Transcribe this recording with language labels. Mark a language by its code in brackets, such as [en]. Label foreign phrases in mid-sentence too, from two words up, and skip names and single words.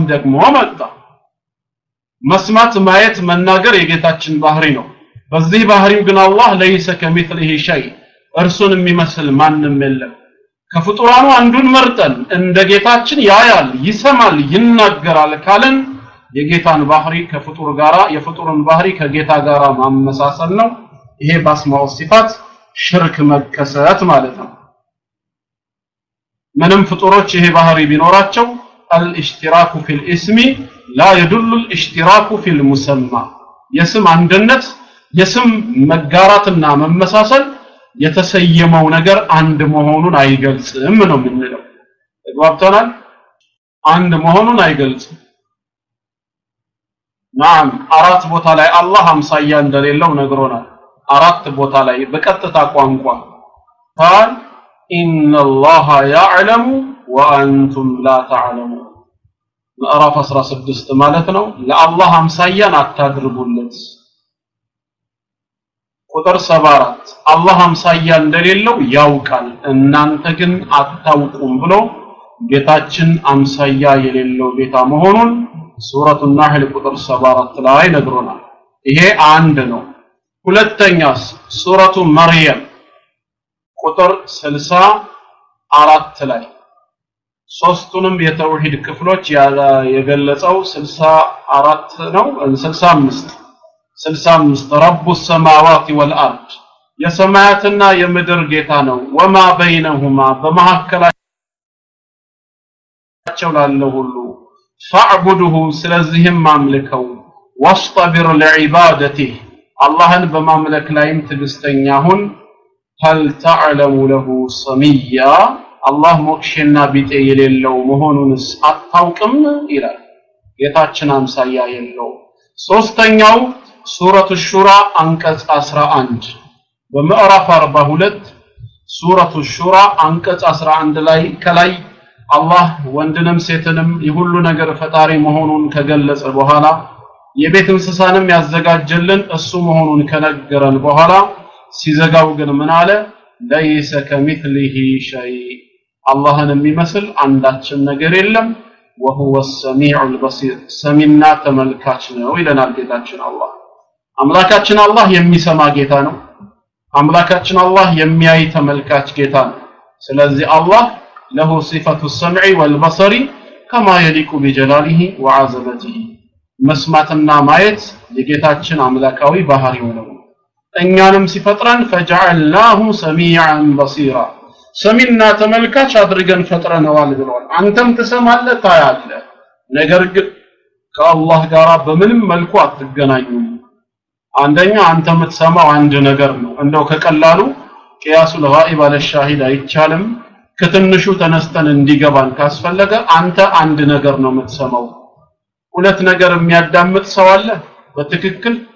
[am] ደግሞ መጣ መስማት ማየት መናገር የጌታችን ባህሪ ነው በዚህ ባህሪው ግን አላህ [ar] ليس كمثله شيء [am] እርሱን የሚመስል ማንንም የለም ከፍጡራኑ አንዱን መርጠን እንደ ጌታችን ያያል ይሰማል ይናገራል ካለን የጌታን ባህሪ ከፍጡር ጋራ የፍጡርን ባህሪ ከጌታ ጋራ ማመሳሰል ነው ይሄ በአስማው ሲፋት ሽርክ መከሰት ማለት ነው ምንም ፍጡሮች ይሄ ባህሪ ቢኖራቸው [ar] الاشتراك في الاسم لا يدل الاشتراك في المسمى [am] የስም አንድነት የስም መጋራትና መመሳሰል የተሰየመው ነገር አንድ መሆኑን አይገልጽም ነው የምንለው ተግባብተናል አንድ መሆኑን አይገልጽም ናም አራት ቦታ ላይ አላህ አምሳያ እንደሌለው ነግሮናል አራት ቦታ ላይ በቀጥታ ቋንቋ [ar] قال ان الله يعلم وانتم لا تعلمون [am] ምዕራፍ 16 ማለት ነው ለአላህ አምሳያን አታድርጉለት ቁጥር 74 አላህ አምሳያ እንደሌለው ያውቃል እናንተ ግን አታውቁም ብሎ ጌታችን አምሳያ የሌለው ጌታ መሆኑን ሱረቱ ናህል ቁጥር 74 ላይ ነግሮናል ይሄ አንድ ነው ሁለተኛስ ሱረቱ መርየም ቁጥር 64 ላይ ሶስቱንም የተውሂድ ክፍሎች የገለጸው 64 ነው 65 [ar] رب السماوات والأرض [am] የሰማያትና የምድር ጌታ ነው [ar] وما بينهما [am] በመሐከላቸው ላለው ሁሉ فاعبده ስለዚህም አምልከው [ar] واصطبر لعبادته [am] አላህን በማምለክ ላይም ትግስተኛ ሁን [ar] هل تعلم له سميا [am] አላህ ሞክሽና ቢጤ የሌለው መሆኑንስ አታውቅም ይላል ጌታችን አምሳያ የለው ሶስተኛው ሱረቱ ሹራ አንቀጽ 11 በምዕራፍ 42 ሱረቱ ሹራ አንቀጽ 11 ላይ ከላይ አላህ ወንድንም ሴትንም የሁሉ ነገር ፈጣሪ መሆኑን ከገለጸ በኋላ የቤት እንስሳንም ያዘጋጀልን እሱ መሆኑን ከነገረን በኋላ ሲዘጋው ግን ምን አለ [ar] ليس كمثله شيء [am] አላህን የሚመስል አንዳችም ነገር የለም [ar] وهو السميع البصير [am] ሰሚና ተመልካች ነው ይለናል ጌታችን አላህ አምላካችን አላህ የሚሰማ ጌታ ነው አምላካችን አላህ የሚያይ ተመልካች ጌታ ነው ስለዚህ አላህ [ar] له صفة السمع والبصر كما يليق بجلاله وعظمته [am] መስማትና ማየት የጌታችን አምላካዊ ባህሪው ነው እኛንም ሲፈጥረን [ar] فجعلناه سميعا بصيرا [am] ሰሚና ተመልካች አድርገን ፈጥረነዋል ብለዋል አንተም ተሰማለህ ታያለህ ነገር ግን ከአላህ ጋር በምንም መልኩ አትገናኙም አንደኛ አንተ የምትሰማው አንድ ነገር ነው እንደው ከቀላሉ [ar] قياس الغائب على الشاهد [am] አይቻልም ከትንሹ ተነስተን እንዲገባን ካስፈለገ አንተ አንድ ነገር ነው የምትሰማው ሁለት ነገር የሚያዳምጥ ሰው አለ በትክክል